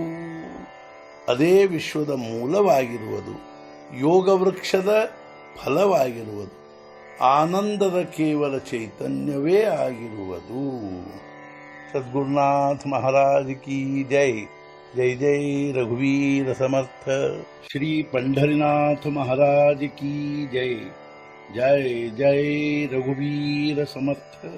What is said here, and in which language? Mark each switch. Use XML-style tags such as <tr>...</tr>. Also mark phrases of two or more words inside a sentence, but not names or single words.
<kn>ಅದೇ ವಿಶ್ವದ ಮೂಲವಾಗಿರುವುದು, ಯೋಗ ವೃಕ್ಷದ ಫಲವಾಗಿರುವುದು, ಆನಂದದ ಕೇವಲ ಚೈತನ್ಯವೇ ಆಗಿರುವುದು.</kn> <hi>सद्गुरुनाथ महाराज की जय.</hi> <mr>जय जय रघुवीर समर्थ.</mr> <hi>श्री पंढरीनाथ महाराज की जय.</hi> <mr>जय जय रघुवीर समर्थ.</mr>